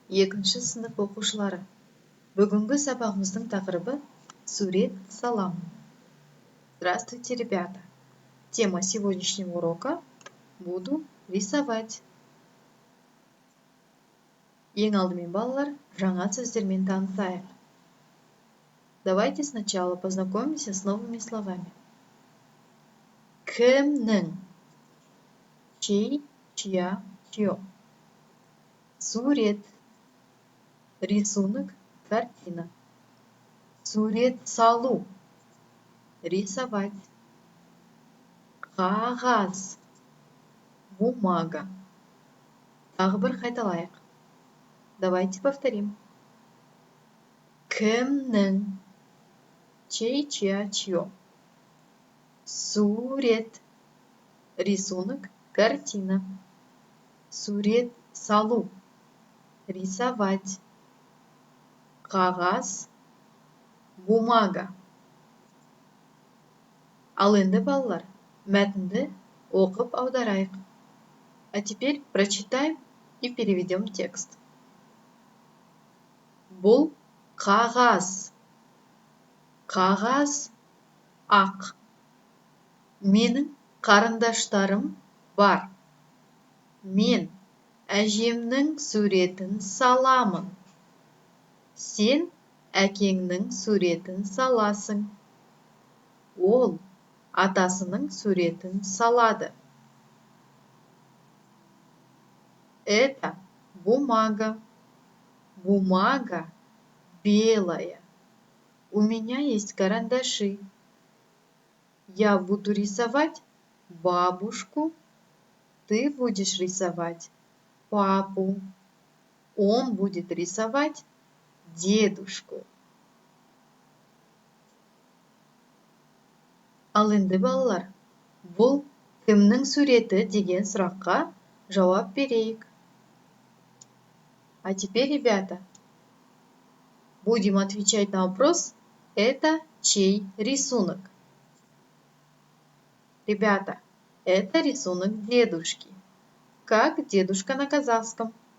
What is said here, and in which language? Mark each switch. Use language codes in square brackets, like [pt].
[kk] Екінші сынып оқушылары. Бүгінгі сабағымыздың тақырыбы сурет салам. [ru] Здравствуйте, ребята. Тема сегодняшнего урока буду рисовать. [kk] Ең алдымен балалар, жаңа сөздермен танысайық. [ru] Давайте сначала познакомимся с новыми словами. Кімнің, чей, чья, чье. Сурет, рисунок, картина. [kk] Сурет салу, рисовать. Қағаз, бумага. Тағы бір қайталайық. [ru] Давайте повторим. Кімнің, чей, чья, чье. Сурет, рисунок, картина. [kk] Сурет салу, рисовать. Қағаз, бумага. Ал енді балалар, мәтінді оқып аударайық. [ru] А теперь прочитаем и переведем текст. [kk] Бұл қағаз. Қағаз ақ. Менің қарындаштарым бар. Мен әжемнің суретін саламын. Сен әкеңнің суретін саласың. Ол атасының суретін салады. [ru] Это бумага. Бумага белая. У меня есть карандаши. Я буду рисовать бабушку. Ты будешь рисовать папу. Он будет рисовать дедушку. [kk] Ал енді балалар, бұл кімнің суреті деген сұраққа жауап берейік. [ru] А теперь, ребята, будем отвечать на вопрос, это чей рисунок? Ребята, это рисунок дедушки. Как дедушка на казахском?